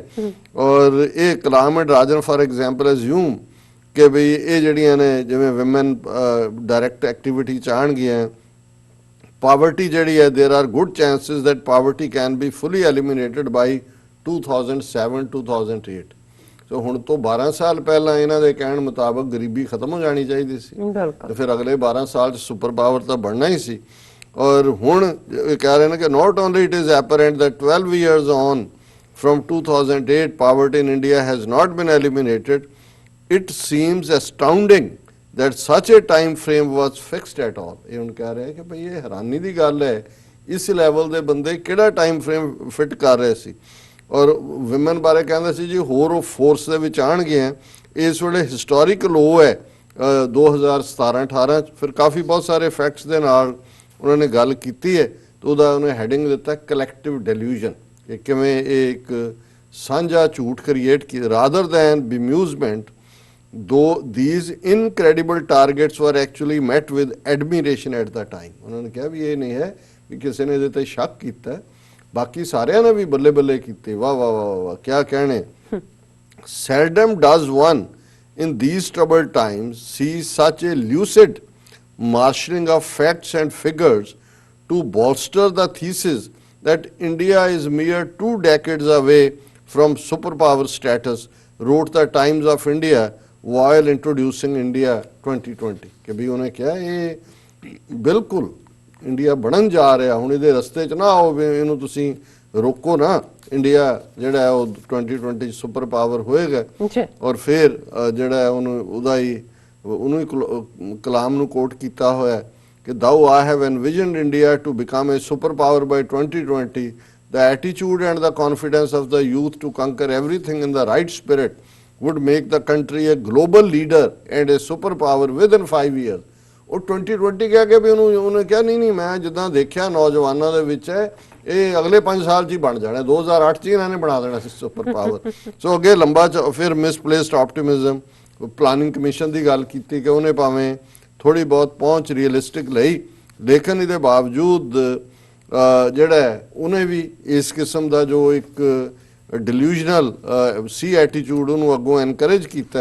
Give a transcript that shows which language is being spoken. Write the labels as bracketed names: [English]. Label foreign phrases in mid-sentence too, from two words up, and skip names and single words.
[Punjabi] ਔਰ ਇਹ [English] Kalam and Rajan for example assume [Punjabi] ਕਿ ਵੀ ਇਹ ਜਿਹੜੀਆਂ ਨੇ ਜਿਵੇਂ [English] women direct activity [Punjabi] ਚ ਆਉਣਗੀਆਂ, [English] ਪਾਵਰਟੀ [Punjabi] ਜਿਹੜੀ ਹੈ [English] there are good chances that poverty can be fully eliminated by 2007-2008. [Punjabi] ਸੋ ਹੁਣ ਤੋਂ 12 ਸਾਲ ਪਹਿਲਾਂ ਇਹਨਾਂ ਦੇ ਕਹਿਣ ਮੁਤਾਬਕ ਗਰੀਬੀ ਖਤਮ ਹੋ ਜਾਣੀ ਚਾਹੀਦੀ ਸੀ, ਤੇ ਫਿਰ ਅਗਲੇ 12 ਸਾਲ 'ਚ [English] super power [Punjabi] ਤਾਂ ਬਣਨਾ ਹੀ ਸੀ. ਔਰ ਹੁਣ ਇਹ ਕਹਿ ਰਹੇ ਨੇ ਕਿ [English] not only it is apparent that 12 years on from 2008 poverty in India has not been eliminated, it seems astounding that such a time frame was fixed at all. [Punjabi] ਇਹ ਹੁਣ ਕਹਿ ਰਹੇ ਕਿ ਭਈ ਇਹ ਹੈਰਾਨੀ ਦੀ ਗੱਲ ਹੈ, ਇਸ ਲੈਵਲ ਦੇ ਬੰਦੇ ਕਿਹੜਾ [English] time frame fit [Punjabi] ਕਰ ਰਹੇ ਸੀ. ਔਰ ਵਿਮਨ ਬਾਰੇ ਕਹਿੰਦੇ ਸੀ ਜੀ ਹੋਰ ਉਹ ਫੋਰਸ ਦੇ ਵਿੱਚ ਆਣਗੇ. ਇਸ ਵੇਲੇ [English] historic low [Punjabi] ਹੈ 2017-18 ਫਿਰ ਕਾਫੀ ਬਹੁਤ ਸਾਰੇ ਫੈਕਟਸ ਦੇ ਨਾਲ ਉਹਨਾਂ ਨੇ ਗੱਲ ਕੀਤੀ ਹੈ, ਤੇ ਉਹਦਾ ਉਹਨੇ ਹੈਡਿੰਗ ਦਿੱਤਾ [English] collective delusion, [Punjabi] ਕਿ ਕਿਵੇਂ ਇਹ ਇੱਕ ਸਾਂਝਾ ਝੂਠ ਕ੍ਰੀਏਟ ਕੀ [English] rather than bemusement. Though these incredible targets were actually met with admiration at the time. [Punjabi] ਉਹਨਾਂ ਨੇ ਕਿਹਾ ਵੀ ਇਹ ਨਹੀਂ ਹੈ ਕਿ ਕਿਸੇ ਨੇ ਇਹਦੇ ਤੇ ਸ਼ੱਕ ਕੀਤਾ, ਬਾਕੀ ਸਾਰਿਆਂ ਨੇ ਵੀ ਬੱਲੇ ਬੱਲੇ ਕੀਤੇ, ਵਾਹ ਵਾਹ ਵਾਹ ਵਾਹ ਕਿਆ ਕਹਿਣੇ. [English] Seldom does one in these troubled times see such a lucid marshalling of facts and figures to bolster the thesis that India is mere 2 decades away from superpower status, wrote the Times of India while introducing India 2020. [Punjabi] ਕਿ ਵੀ ਉਹਨੇ ਕਿਹਾ ਇਹ ਬਿਲਕੁਲ ਇੰਡੀਆ ਬਣਨ ਜਾ ਰਿਹਾ, ਹੁਣ ਇਹਦੇ ਰਸਤੇ 'ਚ ਨਾ ਆਓ, ਇਹਨੂੰ ਤੁਸੀਂ ਰੋਕੋ ਨਾ. ਇੰਡੀਆ ਜਿਹੜਾ ਹੈ ਉਹ 2020 [English] super power [Punjabi] ਹੋਏਗਾ. ਔਰ ਫਿਰ ਜਿਹੜਾ ਹੈ ਉਹਨੂੰ ਹੀ ਕਲਾਮ ਨੂੰ ਕੋਟ ਕੀਤਾ ਹੋਇਆ ਕਿ [English] though I have envisioned India to become a superpower by 2020, the attitude and the confidence of the youth to conquer everything in the right spirit would make the country a global leader and a superpower within 5 years. [Punjabi] ਉਹ 2020 ਕਹਿ ਕੇ ਵੀ ਉਹਨੇ ਕਿਹਾ ਨਹੀਂ ਮੈਂ ਜਿੱਦਾਂ ਦੇਖਿਆ ਨੌਜਵਾਨਾਂ ਦੇ ਵਿੱਚ ਇਹ ਅਗਲੇ 5 ਸਾਲ 'ਚ ਹੀ ਬਣ ਜਾਣਾ, 2008 'ਚ ਹੀ ਇਹਨਾਂ ਨੇ ਬਣਾ ਦੇਣਾ ਸੀ [English] super power. [Punjabi] ਸੋ ਅੱਗੇ ਲੰਬਾ ਫਿਰ [English] misplaced optimism, [Punjabi] ਪਲਾਨਿੰਗ ਕਮਿਸ਼ਨ ਦੀ ਗੱਲ ਕੀਤੀ ਕਿ ਉਹਨੇ ਭਾਵੇਂ ਥੋੜੀ ਬਹੁਤ ਪਹੁੰਚ ਰੀਅਲਿਸਟਿਕ ਲਈ, ਲੇਕਿਨ ਇਹਦੇ ਬਾਵਜੂਦ ਜਿਹੜਾ ਉਹਨੇ ਵੀ ਇਸ ਕਿਸਮ ਦਾ ਜੋ ਇੱਕ ਡਿਲੂਜਨਲ ਸੀ ਐਟੀਟਿਊਡ ਉਹਨੂੰ ਅੱਗੋਂ ਐਨਕਰੇਜ ਕੀਤਾ।